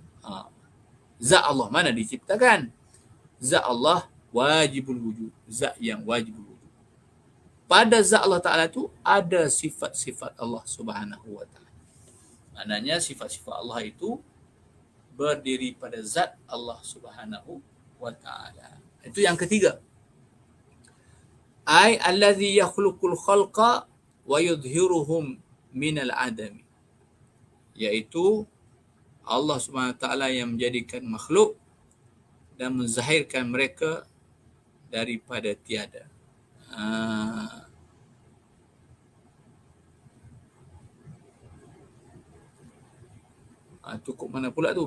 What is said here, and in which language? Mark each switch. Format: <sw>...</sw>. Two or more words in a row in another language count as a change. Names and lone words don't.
<ms>Zat Allah mana diciptakan? Zat Allah</ms> <ar>واجب الوجود,</ar> <ms>zat yang</ms> <ar>واجب الوجود.</ar> <ms>Pada zat Allah Ta'ala itu ada sifat-sifat Allah</ms> <ar>سبحانه وتعالى.</ar> <ms>Maknanya sifat-sifat Allah itu berdiri pada zat Allah</ms> <ar>سبحانه وتعالى.</ar> <ms>Itu yang ketiga.</ms> <ar>أي الذي يخلق الخلق ويظهرهم من العدم.</ar> <ms>Iaitu Allah</ms> <ar>سبحانه وتعالى</ar> <ms>yang menjadikan makhluk dan menzahirkan mereka daripada tiada. Cukup mana pula tu?</ms>